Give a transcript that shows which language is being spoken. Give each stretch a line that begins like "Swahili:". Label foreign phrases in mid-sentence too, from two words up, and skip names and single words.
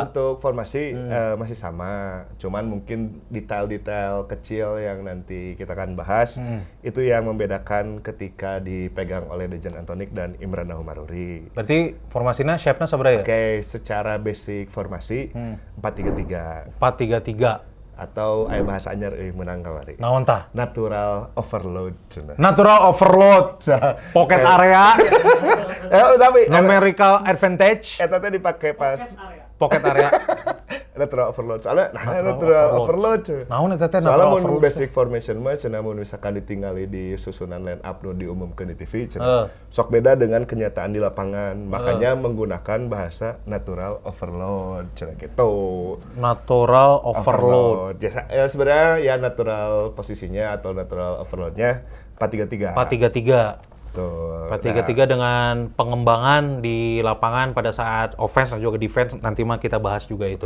Indonesian: untuk formasi masih sama, cuman mungkin detail-detail kecil yang nanti kita akan bahas itu yang membedakan ketika dipegang oleh Dejan Antonik dan Imran Humaruri. Berarti formasinya shape-nya seberapa ya? Oke, secara basic formasi 4-3-3 4-3-3.
Sundanese: atau aya bahasa anyar menang kamari. Naon tah?
English: Natural overload cenah. Natural overload. Pocket area.
Indonesian: Tapi
English: Numerical advantage.
Sundanese: eta teh dipake pas
English: Pocket area. natural overload. Soalnya natural overload.
Sundanese: Naon eta teh
Indonesian: Soalnya
English: natural
Sundanese: mun
English: overload? basic formation
Sundanese: mah cenah mun misalkan ditinggali di susunan
English: line up
Sundanese: nu diumumkeun di TV cenah.
Indonesian: Sok beda dengan kenyataan di lapangan. Makanya menggunakan bahasa
English: natural overload
Indonesian: cenah gitu.
English: Natural overload.
Indonesian: Ya, sebenarnya ya natural posisinya atau
English: natural overload-nya
Indonesian: 4-3-3. 4-3-3. Betul. 4-3-3 dengan pengembangan di lapangan pada saat offense dan juga defense, nanti mah kita bahas juga itu.